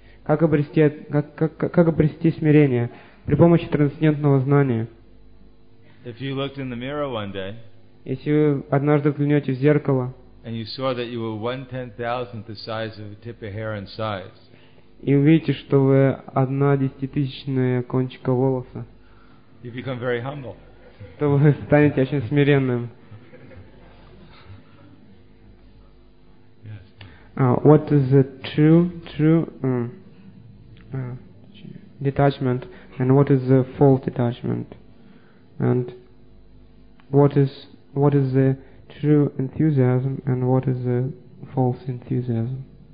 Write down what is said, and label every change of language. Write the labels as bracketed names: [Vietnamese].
[Russian] Как обрести смирение при помощи трансцендентного знания? [English] If you looked in the mirror one day. [Russian] Если вы однажды взглянете в зеркало. [English] And you saw that you were 1/10,000 the size of a tip of hair in size. [Russian] И увидите, что вы 1/10,000 кончика волоса. [English] You become very humble. [Russian] То вы станете очень смиренным. [English] Yes. What is the true detachment, and what is the false detachment, and what is the true enthusiasm, and what is the false enthusiasm?